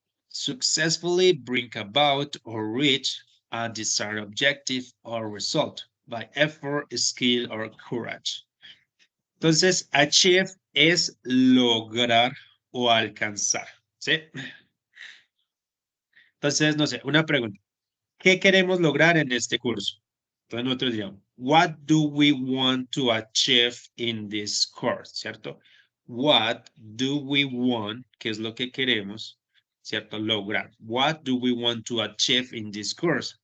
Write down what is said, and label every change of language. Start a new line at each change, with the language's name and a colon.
English: Successfully bring about or reach a desired objective or result by effort, skill, or courage.
Spanish: Entonces, achieve es lograr o alcanzar, ¿sí? Entonces, no sé, una pregunta. ¿Qué queremos lograr en este curso? Entonces nosotros diríamos,
English: what do we want to achieve in this course?
Spanish: ¿Cierto?
English: What do we want,
Spanish: que es lo que queremos, ¿cierto? Lograr.
English: What do we want to achieve in this course?